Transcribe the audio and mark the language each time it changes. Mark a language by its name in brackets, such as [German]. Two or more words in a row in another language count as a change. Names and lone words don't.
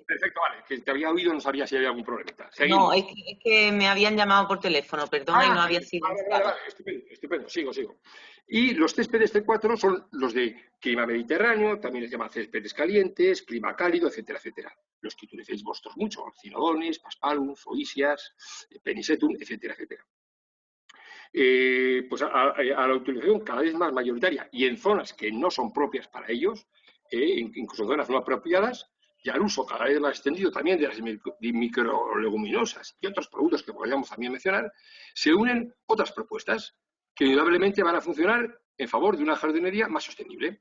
[Spanish] Perfecto, vale, que te había oído, no sabía si había algún problemita. No, Seguimos. es que me habían llamado por teléfono, perdona, y no había sido Vale, estupendo, sigo. Y los céspedes C4 son los de clima mediterráneo, también les llaman céspedes calientes, clima cálido, etcétera, etcétera. Los que utilicéis vosotros mucho, cinodones, paspalum, zoisias, penisetum, etcétera, etcétera. Pues a la utilización cada vez más mayoritaria y en zonas que no son propias para ellos, incluso zonas no apropiadas, y al uso cada vez más extendido también de las microleguminosas y otros productos que podríamos también mencionar, se unen otras propuestas que indudablemente van a funcionar en favor de una jardinería más sostenible.